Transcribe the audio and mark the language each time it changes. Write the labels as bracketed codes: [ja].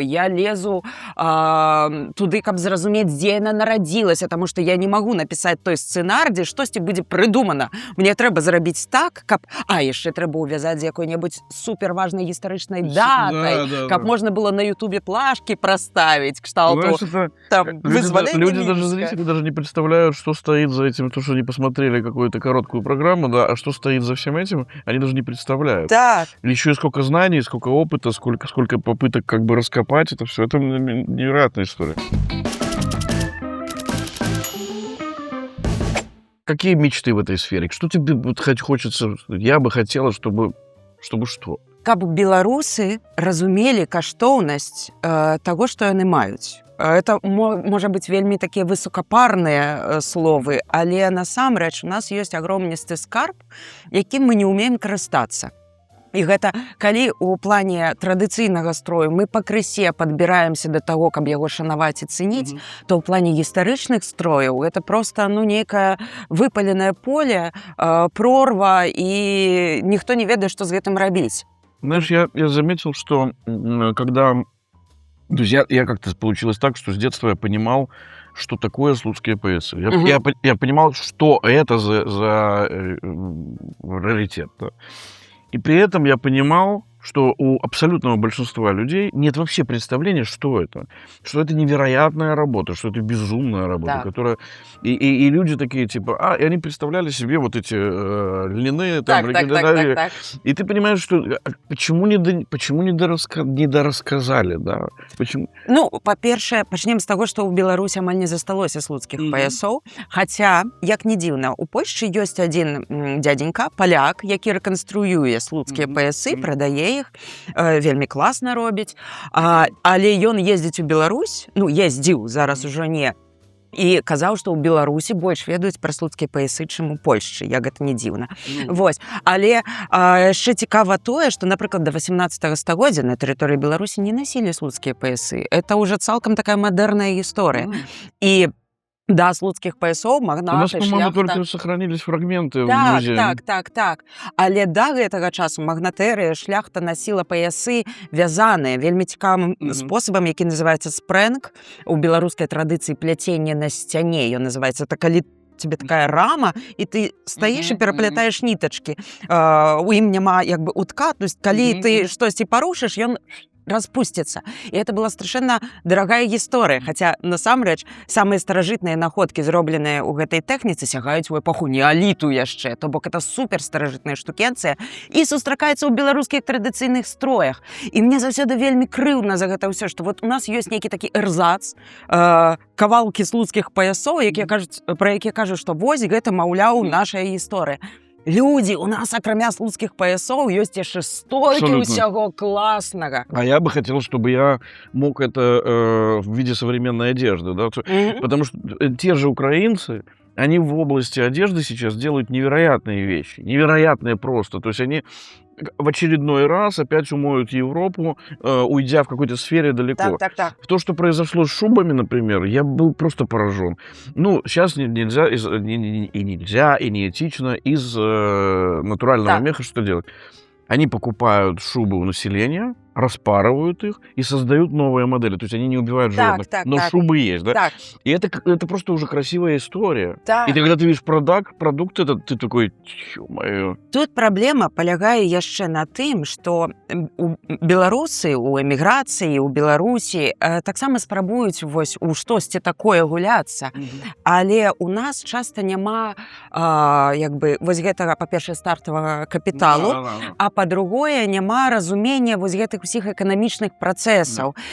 [be] Я лезу туды, каб зразумець, дзе яна нарадзілася, таму што я не магу напісаць той сцэнар, дзе штосьці будзе прыдумана. Мне трэба зрабіць так, каб... яшчэ трэба ўвязаць з якой-небудзь суперважнай гістарычнай датай, каб можна было на Ютубе [ru] плашки проставить, [be] кшталту там вызволения [ru] люди даже, зрители даже не представляют, что стоит за этим, то, что они посмотрели какую-то короткую программу, да, а что стоит за всем этим, они даже не представляют. [be] Так. [ru] Еще и сколько знаний, сколько опыта, сколько попыток как бы раскопать это все. Это невероятная история. Какие мечты в этой сфере? Что тебе вот хочется? Я бы хотела, чтобы что? [be] Каб беларусы разумелі каштоўнасць таго, што яны маюць. Это можа быць вельмі такія высокапарныя словы, але насамрэч у нас ёсць агромністы скарб, якім мы не ўмеем карыстацца. І гэта калі ў плане традыцыйнага строю мы пакрысе падбіраемся да таго, каб яго шанаваць і цэніць, то ў плане гістарычных строяў гэта проста нейкае выпаленае поле, прорва, і ніхто не ведае, што з гэтым рабіць. [ru] Знаешь, я заметил, что когда... То есть я как-то получилось так, что с детства я понимал, что такое слуцкие поясы. Я понимал, что это за раритет. Да? И при этом я понимал, что у абсолютного большинства людей нет вообще представления, что это. Что это невероятная работа, что это безумная работа, которая... И люди такие, типа, и они представляли себе вот эти льняные... Там, [be] так. [ru] И ты понимаешь, что почему не дорассказали, да? Почему? [be] Ну, па-першае, пачнем з таго, што ў Беларусі амаль не засталося слуцкіх паясоў. Хаця, як не дзіўна, у Польшчы ёсць адзін дзядзенька, паляк, які рэканструюе слуцкія паясы, прадае іх, вельмі класна робіць, але ён ездзіць у Беларусь, ездзіў, зараз ужо не, і казаў, што ў Беларусі больш ведаюць пра слуцкія паясы, чым у Польшчы, як гэта не дзіўна. Вось. Але яшчэ цікава тое, што, напрыклад, да 18 стагоддзя на тэрыторыі Беларусі не насілі слуцкія паясы. Это ўжо цалкам такая мадэрная гісторыя. І да слуцкіх паясоў магнаты, [ru] у нас, по-моему, только сохранились фрагменты в музее. [be] Так. Але да гэтага часу магнатэрыя, шляхта насіла паясы вязаныя вельмі цікавым спосабам, які называецца спрэнг. У беларускай традыцыі пляценне на сцяне. Ён называецца, это калі тебе такая рама, і ты стаіш і пераплятаеш нітачкі. У ім няма як бы утка, [ru] то есть [be] калі ты штосьці парушыш, ён распусціцца. І это была страшэнна дарагая гісторыя, хаця насамрэч самыя старажытныя находкі, зробленыя ў гэтай тэхніцы, сягаюць у эпоху неаліту яшчэ, то бок это супер старажытная штукенцыя і сустракаецца ў беларускіх традыцыйных строях. І мне заўсёды вельмі крыўдна за гэта ўсё, што вот у нас ёсць нейкі такі эрзац, кавалкі слуцкіх паясоў, пра якія кажуць, што вось гэта, маўляў, нашая гісторыя. [ru] Люди, у нас, акрамя слуцких поясов, есть еще столько всего классного. А я бы хотел, чтобы я мог это в виде современной одежды, да? Потому что те же украинцы, они в области одежды сейчас делают невероятные вещи, невероятные просто. То есть они в очередной раз опять умоют Европу, уйдя в какой-то сфере далеко. [be] Так. [ru] То, что произошло с шубами, например, я был просто поражен. Сейчас нельзя, и неэтично из натурального меха что делать? Они покупают шубы у населения, распарывают их и создают новые модели. То есть они не убивают животных, но шубы есть, да? [be] Так. [ru] И это просто уже красивая история. [be] Так. [ru] И когда ты видишь продукт этот, ты такой, ё-моё. [be] Тут праблема палягае яшчэ на тым, што беларусы ў эміграцыі, у Беларусі таксама спрабуюць вось у штосьці такое гуляцца. Але у нас часта няма вось гэтага, па-першае, стартавага капіталу, а па-другое, няма разумення вось гэтых усіх эканамічных працэсаў.